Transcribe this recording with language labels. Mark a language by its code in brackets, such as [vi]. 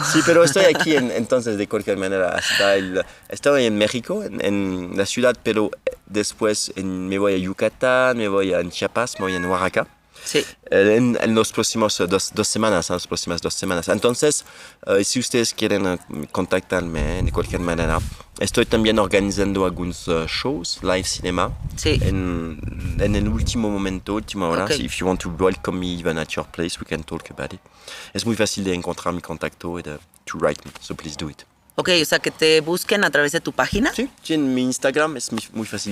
[es] Sí, pero estoy aquí entonces de cualquier manera. Estoy en México, en la ciudad, pero después me voy a Yucatán, me voy a Chiapas, me voy a Oaxaca. Sí. En los próximos dos semanas, las próximas 2 semanas. Entonces, si ustedes quieren contactarme de cualquier manera, estoy también organizando algunos shows, live cinema, sí. en el último momento, última hora. [en] Okay. So if you want to welcome me even at your place, we can talk about it. [es] Es muy fácil de encontrar mi contacto y [en] to write me, so please do it. [es] Ok, o sea, que te busquen a través de tu página. Sí, en mi Instagram es muy fácil.